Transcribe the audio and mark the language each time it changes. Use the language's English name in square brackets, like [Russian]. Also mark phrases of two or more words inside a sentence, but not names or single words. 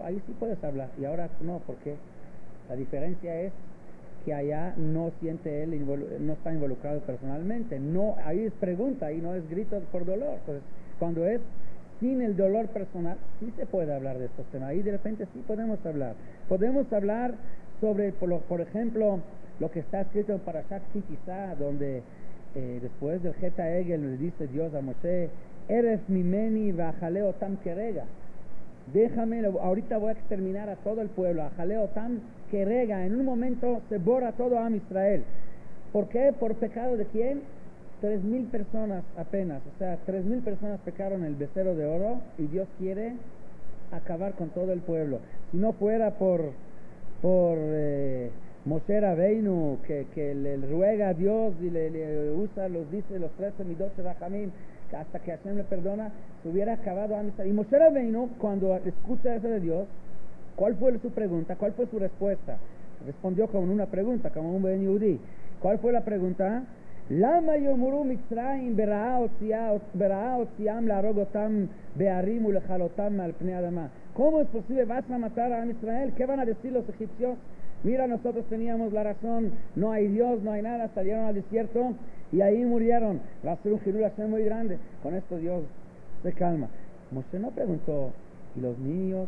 [Spanish] Ahí sí puedes hablar, y ahora no, ¿por qué? La diferencia es que allá no siente él, no está involucrado personalmente, no, ahí es pregunta, ahí no es grito por dolor. Entonces, cuando es sin el dolor personal, sí se puede hablar de estos temas. Ahí de repente sí podemos hablar. Podemos hablar sobre, por ejemplo, lo que está escrito en Parashat Ki Tisa, donde después del [Hebrew] חטא העגל [Spanish] le dice Dios a Moshe, [Hebrew] הרף ממני ואכלה אותם כרגע. [Spanish] Déjame, ahorita voy a exterminar a todo el pueblo. [Hebrew] אכלה אותם כרגע. [Spanish] En un momento se borra todo Am Israel. ¿Por qué? ¿Por pecado de quién? 3,000 personas apenas, o sea, 3,000 personas pecaron el becerro de oro, y Dios quiere acabar con todo el pueblo. Si no fuera por Moshe Rabbeinu, que le ruega a Dios y le usa, dice los 13 [Hebrew] מידות רחמים, [Spanish] hasta que Hashem le perdona, se hubiera acabado a Israel. Y Moshe Rabbeinu, cuando escucha eso de Dios, ¿cuál fue su pregunta? ¿Cuál fue su respuesta? Respondió con una pregunta, como un [Hebrew] בן יהודי. [Spanish] ¿Cuál fue la pregunta? [Hebrew] למה יאמרו מצרים ברעה הוציאם להרוג אותם בערים ולכלותם על פני האדמה. [Spanish] ¿Cómo es posible? ¿Vas a matar a Israel? ¿Qué van a decir los egipcios? Mira, nosotros teníamos la razón, no hay Dios, no hay nada, salieron al desierto y ahí murieron. Va a ser un [Hebrew] חילול השם [Spanish] muy grande. Con esto Dios se calma. Moshe no preguntó, ¿y los niños?